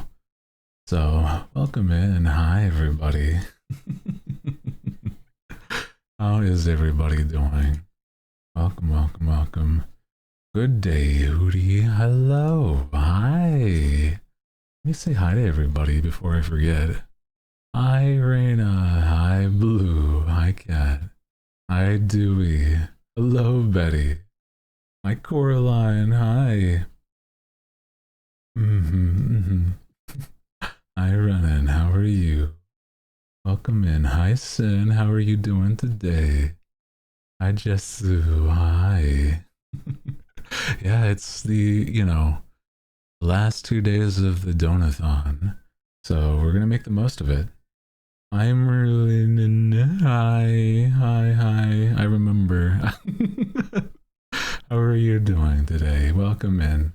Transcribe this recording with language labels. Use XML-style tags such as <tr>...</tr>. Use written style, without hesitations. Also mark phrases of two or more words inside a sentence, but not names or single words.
<en>So, welcome in. Hi everybody. How is everybody doing? Welcome. Good day, Hooty. Hello. Hi. Let me say hi to everybody before I forget. Hi, Raina. Hi, Blue. Hi, Cat. Hi, Dewey. Hello, Betty. Hi, Coraline. Hi. Hi, Renan. How are you? Welcome in. Hi, Sin. How are you doing today? Hi, Jessu. Hi. Yeah, it's the, last 2 days of the Donathon. So we're going to make the most of it. I'm really... Hi. I remember. How are you doing today? Welcome in.</en>